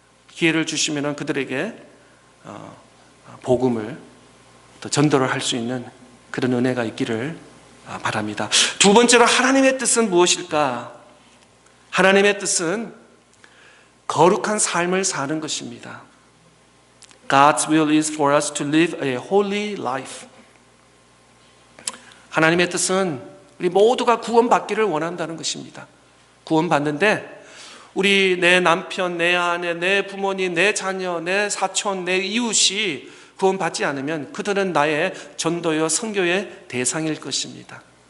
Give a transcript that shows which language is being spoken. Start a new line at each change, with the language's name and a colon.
Korean: 기회를 주시면은 그들에게 복음을 또 전도를 할 수 있는 그런 은혜가 있기를 바랍니다. 두 번째로 하나님의 뜻은 무엇일까? 하나님의 뜻은 거룩한 삶을 사는 것입니다.
English: God's will is for us to live a holy life.
Korean: 하나님의 뜻은 우리 모두가 구원받기를 원한다는 것입니다. 구원받는데 우리 내 남편, 내 아내, 내 부모님, 내 자녀, 내 사촌, 내 이웃이 구원받지 않으면 그들은 나의 전도요 선교의 대상일 것입니다.